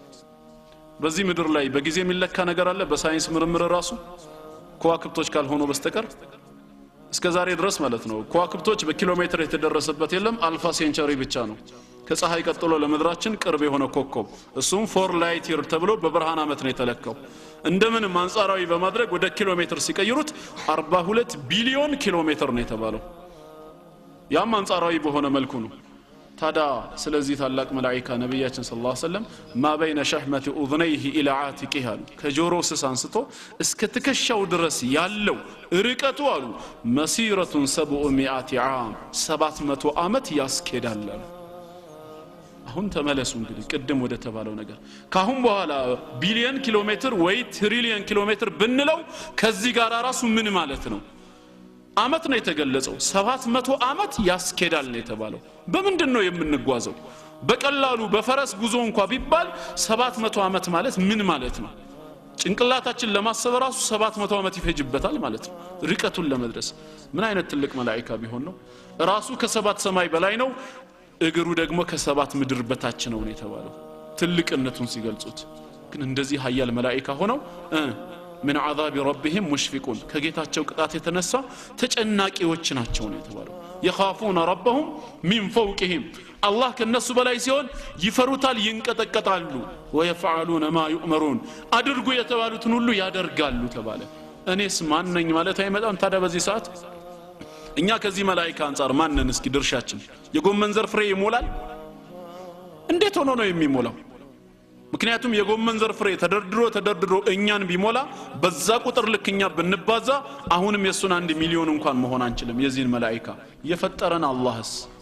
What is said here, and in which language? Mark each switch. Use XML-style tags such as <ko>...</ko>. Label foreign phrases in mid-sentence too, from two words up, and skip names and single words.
<am>በዚህ ምድር ላይ በጊዜ የሚለካ ነገር አለ በሳይንስ ምርምር ራሱ ከዋክብቶች ካልሆኑ በስተቀር እስከዛሬ ድረስ ማለት ነው ከዋክብቶች በኪሎሜትር የተደረሰበት የለም አልፋ ሴንቸሪ ብቻ ነው ከፀሐይ ቀጥሎ ለምድራችን ቅርብ የሆነ ኮከብ እሱም 4</am> <en>light year</en> <am>ተብሎ በብርሃን አመት ነው የተለካው እንደምን አንጻራዊ በማድረግ ወደ ኪሎሜትር ሲቀይሩት 42 ቢሊዮን ኪሎሜትር ነው የተባለው ያም አንጻራዊ በሆነ መልኩ ነው ታዲያ ስለዚህ ታላቅ መላእክት ነብያችን</am> <ar>صلى الله عليه وسلم ما بين شحمة اذنيه الى عاتقه</ar> <am>ከጆሮ ስስ አንስቶ እስከ ትከሻው ድረስ ያለው ርቀቱ አሉ</am> <ar>مسيرة 700 عام</ar> <am>700 አመት ያስኬዳል አሁን ተመለሱ እንግዲህ ቀደም ወደ ተባለው ነገር ካሁን በኋላ ቢሊየን ኪሎሜትር ወይ ትሪሊየን ኪሎሜትር ብንለው ከዚህ ጋር ራሱ ምን ማለት ነው አመት ነው የተገለጸው 700 አመት ያስኬዳል ነው የተባለው በምንድነው የምንጓዘው በቀላሉ በፈረስ ጉዞ እንኳን ቢባል 700 አመት ማለት ምን ማለት ነው ጭንቅላታችን ለማሰብ ራሱ 700 አመት ይፈጅበታል ማለት ነው ርቀቱን ለመድረስ ምን አይነት ትልቅ መላእክት ቢሆን ነው ራሱ ከሰባት ሰማይ በላይ ነው እግሩ ደግሞ ከሰባት ምድር በታች ነው የተባለው ትልቅነቱን ሲገልጹት ግን እንደዚህ ኃያል መላእክት ሆነው</am> <ar>من عذاب ربهم مشفقون</ar> <am>ከጌታቸው ቅጣት የተነሳ ተጨናቂዎች ናቸው ነው የተባለው</am> <ar>يخافون ربهم من فوقهم</ar> <am>الله ከነሱ በላይ ሲሆን ይፈሩታል ይንቀጠቀጣሉ</am> <ar>ويفعلون ما يؤمرون</ar> <am>አድርጉ የተባሉትን ሁሉ ያደርጋሉ ተባለ እኔስ ማን ነኝ ማለት አይመጣም ታዲያ በዚህ ሰዓት እኛ ከዚህ መላእክት አንፃር ማንነን እስኪ ድርሻችን የጎመን ዘር ፍሬ ይሞላል እንዴት ሆኖ ነው የሚሞላው ምክንያቱም የጎመን ዘር ፍሬ ተደርድሮ እኛን ቢሞላ በዛ ቁጥር ልክኛ ብንባዛ አሁንም የሱን 1 ሚሊዮን እንኳን መሆን አንችልም የዚህን መላእክት</am>